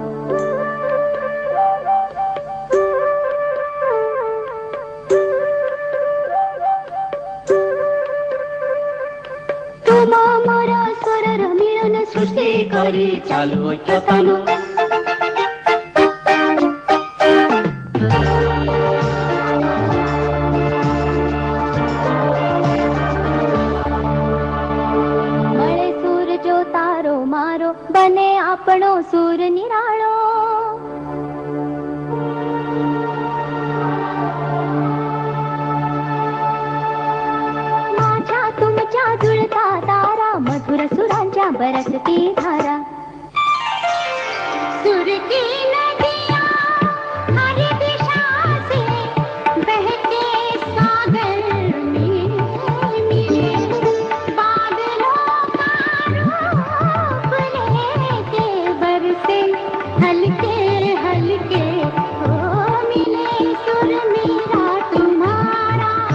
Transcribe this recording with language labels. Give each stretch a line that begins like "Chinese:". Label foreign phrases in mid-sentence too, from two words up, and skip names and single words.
Assamese: তোমা মোরা স্বরর মিলন সৃষ্টি করি চালু ঐক্যতানু
Gujarati: મળે સૂર જો તારો મારો બને આપણો સૂર નિરાળો
Marathi: माझ्या तुमच्या जुळता तारा मधुर सुरांच्या बरसती धारा सुर
Hindi: की नदियाँ हर दिशा से बहते सागर में मिले बादलों का रूप लेके बरसे हल्के हल्के हो मिले सुर मेरा तुम्हारा